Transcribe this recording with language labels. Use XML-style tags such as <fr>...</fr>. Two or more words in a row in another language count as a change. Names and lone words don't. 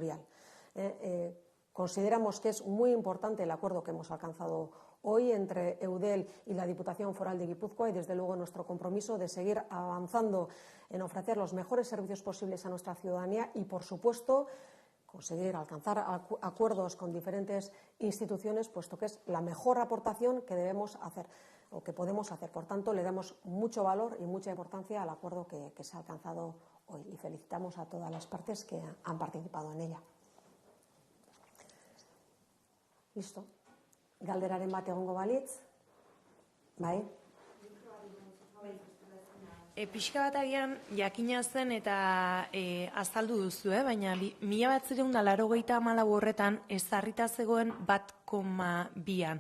<es>Consideramos que es muy importante el acuerdo que hemos alcanzado hoy entre Eudel y la Diputación Foral de Guipúzcoa, y desde luego nuestro compromiso de seguir avanzando en ofrecer los mejores servicios posibles a nuestra ciudadanía y, por supuesto, conseguir alcanzar acuerdos con diferentes instituciones, puesto que es la mejor aportación que debemos hacer o que podemos hacer. Por tanto, le damos mucho valor y mucha importancia al acuerdo que se ha alcanzado hoy y felicitamos a todas las partes que han participado en ella. Listo.</es> <eu>Galderaren bat egongo balitz. Bai. Pixka bat agian jakina zen eta azaldu duzu, baina 1984 horretan ezarrita zegoen 1,2an.</eu>